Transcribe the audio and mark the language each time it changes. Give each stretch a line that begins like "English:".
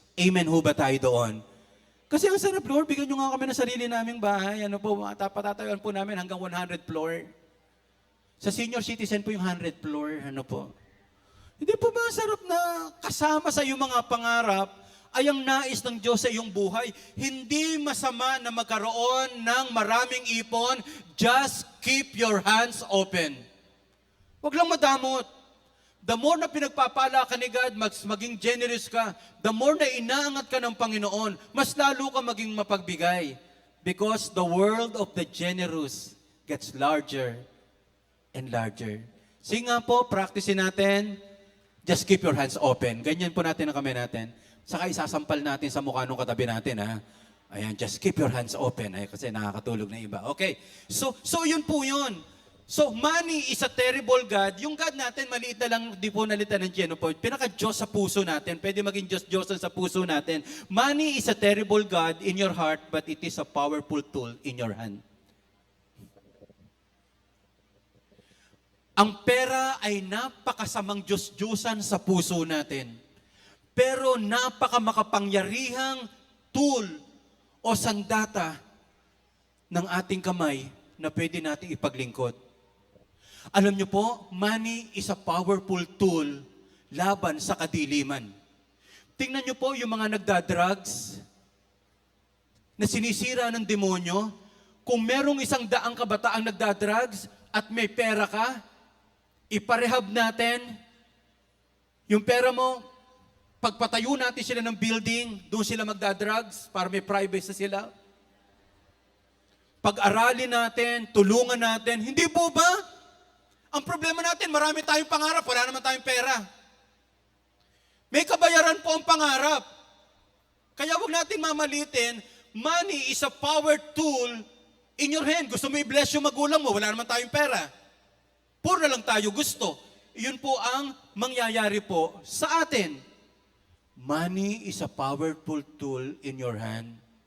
Filipino: Amen ho ba tayo doon? Kasi ang sarap, Lord, bigyan nyo nga kami ng sarili naming bahay. Patatayuan po namin hanggang 100 floor. Sa senior citizen po yung 100 floor. Hindi po ba sarap na kasama sa iyong mga pangarap ay ang nais ng Diyos sa iyong buhay. Hindi masama na magkaroon ng maraming ipon.
English: Just keep your hands open.
Filipino: Huwag lang madamot. The more na pinagpapala ka ni God, maging generous ka. The more na inaangat ka ng Panginoon, mas lalo ka maging mapagbigay.
English: Because the world of the generous gets larger and larger.
Filipino: Sige nga po, practicein natin.
English: Just keep your hands open.
Filipino: Ganyan po natin ang kamay natin. Saka isasampal natin sa mukha nung katabi natin, ha? Ayan,
English: just keep your hands open.
Filipino: Ay, kasi nakakatulog na iba. Okay. So yun po yun.
English: So, money is a terrible God.
Filipino: Yung God natin, maliit na lang, di po nalitan ng Genopoid. Pinaka-Diyos sa puso natin. Pwede maging Diyos-Diyosan sa puso natin.
English: Money is a terrible God in your heart, but it is a powerful tool in your hand.
Filipino: Ang pera ay napakasamang Diyos-Diyosan sa puso natin. Pero napakamakapangyarihang tool o sandata ng ating kamay na pwede nating ipaglingkod. Alam niyo po,
English: money is a powerful tool
Filipino: laban sa kadiliman. Tingnan niyo po yung mga nagda-drugs na sinisira ng demonyo. Kung merong 100 kabataang nagda-drugs at may pera ka, iparehab natin yung pera mo. Pagpatayo natin sila ng building, doon sila magda-drugs para may privacy sila. Pag-aralin natin, tulungan natin. Hindi po ba? Ang problema natin, marami tayong pangarap, wala naman tayong pera. May kabayaran po ang pangarap. Kaya huwag natin mamalitin,
English: money is a power tool in your hand.
Filipino: Gusto mo i-bless yung magulang mo, wala naman tayong pera. Puro na lang tayo gusto. Iyon po ang mangyayari po sa atin.
English: Money is a powerful tool in your hand.